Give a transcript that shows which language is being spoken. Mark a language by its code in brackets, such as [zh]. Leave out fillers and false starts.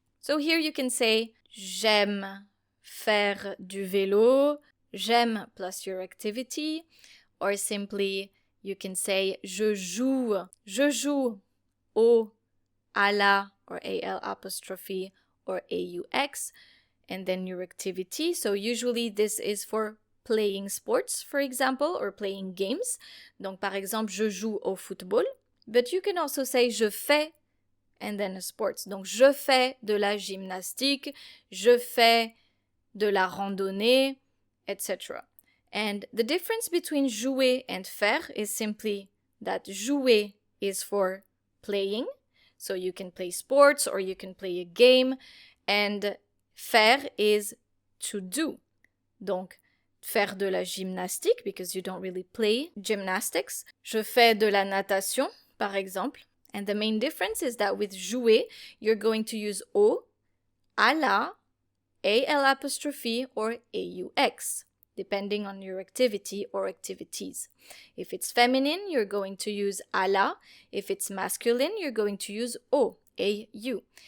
[en] So here you can say, [fr] j'aime faire du vélo, j'aime [en] plus your activity, or simply you can say, [fr] je joue au, à la, [en] or al apostrophe, or aux, and then your activity. So usually this is for playing sports, for example, or playing games. [fr] Donc par exemple, je joue au football. [en] But you can also say, [fr] je fais, [en] and then sports. [fr] Donc je fais de la gymnastique, je fais de la randonnée, etc. [en] And the difference between jouer and faire is simply that jouer is for playing. So you can play sports or you can play a game. And faire is to do. [fr] Donc, faire de la gymnastique, [en] because you don't really play gymnastics. [fr] Je fais de la natation, par exemple. [en] And the main difference is that with jouer, you're going to use au, à la, al apostrophe, or aux, depending on your activity or activities. If it's feminine, you're going to use à la. If it's masculine, you're going to use au, au.